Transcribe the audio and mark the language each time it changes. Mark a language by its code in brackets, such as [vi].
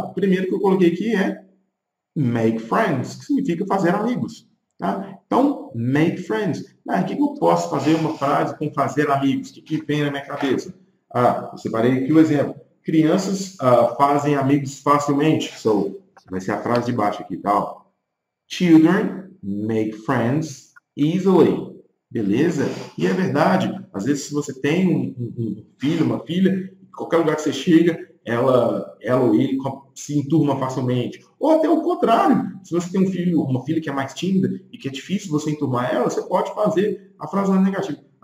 [pt] O primeiro que eu coloquei aqui é [en] make friends, [pt] que significa fazer amigos. Tá? Então, [en] make friends. [pt] O que eu posso fazer uma frase com fazer amigos? O que vem na minha cabeça? Eu separei aqui o exemplo. Crianças fazem amigos facilmente. So, vai ser a frase de baixo aqui, tá? [en] Children make friends easily. [pt] Beleza? E é verdade. Às vezes, se você tem um filho, uma filha, qualquer lugar que você chega, ela ou ele se enturma facilmente. Ou até o contrário. Se você tem um filho, uma filha que é mais tímida e que é difícil você enturmar ela, você pode fazer a frase negativa.